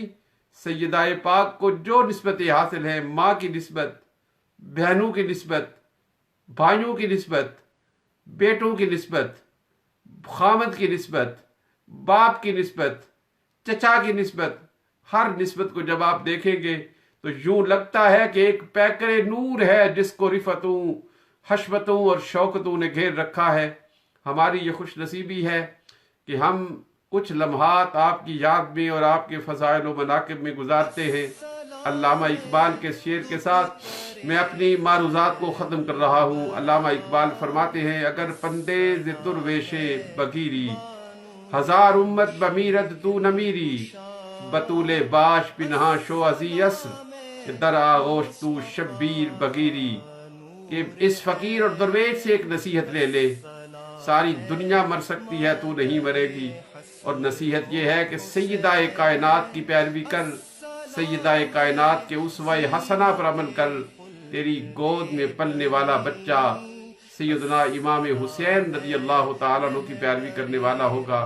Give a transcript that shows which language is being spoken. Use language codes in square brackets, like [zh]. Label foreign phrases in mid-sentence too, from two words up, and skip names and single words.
[ur] سیدہ پاک کو جو نسبتیں حاصل ہیں، ماں کی نسبت، بہنوں کی نسبت، بھائیوں کی نسبت، بیٹوں کی نسبت، خامد کی نسبت، باپ کی نسبت، چچا کی نسبت، ہر نسبت کو جب آپ دیکھیں گے تو یوں لگتا ہے کہ ایک پیکر نور ہے جس کو رفتوں، حشمتوں اور شوکتوں نے گھیر رکھا ہے۔ ہماری یہ خوش نصیبی ہے کہ ہم کچھ لمحات آپ کی یاد میں اور آپ کے فضائل و مناقب میں گزارتے ہیں۔ علامہ اقبال کے شعر کے ساتھ میں اپنی معروضات کو ختم کر رہا ہوں۔ علامہ اقبال فرماتے ہیں، [fa] اگر پندیز درویش بگیری، ہزار امت بمیرد تو نمیری، بطول باش پنہاں شو ازی اصر، در آغوش تو شبیر بگیری۔ [ur] کہ اس فقیر اور درویش سے ایک نصیحت لے لے، ساری دنیا مر سکتی ہے، تو نہیں مرے گی۔ اور نصیحت یہ ہے کہ سیدہ کائنات کی پیروی کر، سیدہ کائنات کے اسوہ حسنہ پر عمل کر، تیری گود میں پلنے والا بچہ سیدنا امام حسین رضی اللہ تعالیٰ عنہ کی پیروی کرنے والا ہوگا۔